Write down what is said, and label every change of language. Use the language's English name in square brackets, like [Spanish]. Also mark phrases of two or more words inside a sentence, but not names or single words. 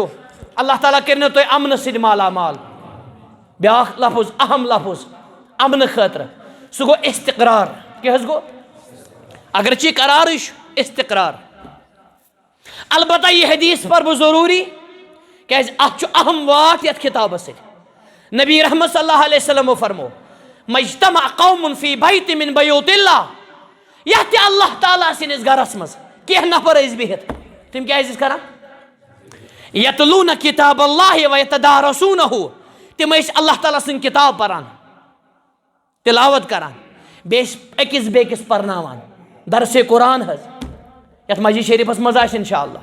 [Kashmiri] اللہ تعالیٰ کٔرِنو تُہۍ امنہٕ سۭتۍ مالا مال. بیاکھ لفظ اہم لفظ امنہٕ خٲطرٕ سُہ گوٚو استقرار. کیٛاہ حظ گوٚو؟ اگرچہ قرارٕے چھُ استقرار. البتہ یہ حدیث پر بہٕ ضروٗری کیٛازِ اتھ چھُ اہم واتھ یتھ کتابس سۭتۍ. [Arabic] نبی رحمت صلی اللہ علیہ وسلمو فرمو مجتمع قوم فی بیت من بیوت اللہ. [Kashmiri] یتھ تہِ اللہ تعالیٰ سٕنٛدِس گرس منٛز کینٛہہ نفر ٲسۍ بِہِتھ تِم کیٛازِ ٲسۍ کران؟ [Arabic] یتلوٗنہ کتاب اللہ ویتدارسوٗنہ. [Kashmiri] تِم ٲسۍ اللہ تعالیٰ سٕنٛز کتاب پران تلاوت کران بیٚیہِ ٲسۍ أکِس بیٚکِس پرناوان درسے قرآن حظ یتھ مسجد شریفس منٛز آسہِ [Arabic] انشاء اللہ.